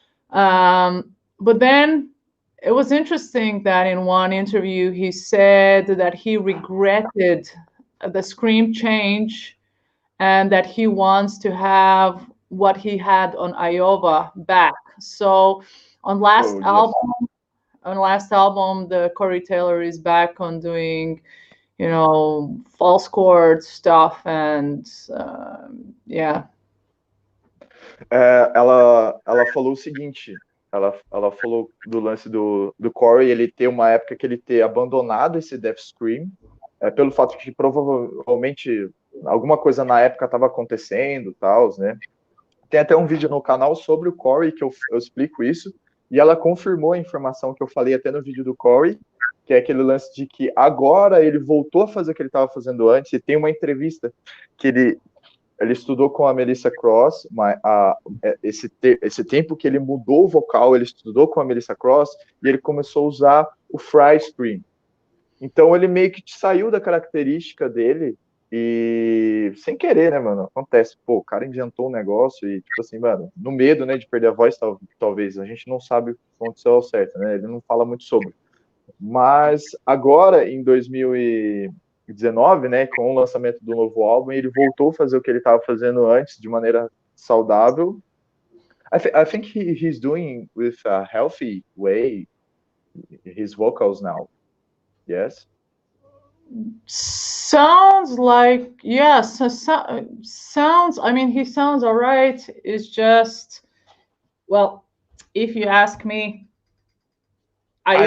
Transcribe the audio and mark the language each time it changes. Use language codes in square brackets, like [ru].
[en] But then it was interesting that in one interview he said that he regretted the Scream change and that he wants to have what he had on Iowa back. So on last album, the Corey Taylor is back on doing, false chord stuff, and yeah. [pt] Ela falou o seguinte. Ela falou do lance do Corey, ele ter uma época que ele ter abandonado esse Death Scream, pelo fato de que provavelmente alguma coisa na época estava acontecendo, tal, né? Tem até um vídeo no canal sobre o Corey que eu explico isso, e ela confirmou a informação que eu falei até no vídeo do Corey, que é aquele lance de que agora ele voltou a fazer o que ele estava fazendo antes, e tem uma entrevista que ele estudou com a Melissa Cross, esse tempo que ele mudou o vocal, ele estudou com a Melissa Cross, e ele começou a usar o Fry Scream. Então ele meio que saiu da característica dele, e sem querer, né, mano, acontece, pô, o cara inventou um negócio, e tipo assim, mano, no medo, né, de perder a voz, talvez, a gente não sabe o que aconteceu ao certo, né, ele não fala muito sobre. Mas agora, em 19, né, com o lançamento do novo álbum, e ele voltou a fazer o que ele estava fazendo antes de maneira saudável. [en] I think he's doing with a healthy way his vocals now. Yes. Sounds like, yes. Sounds. I mean, he sounds all right. It's just, well, if you ask me, I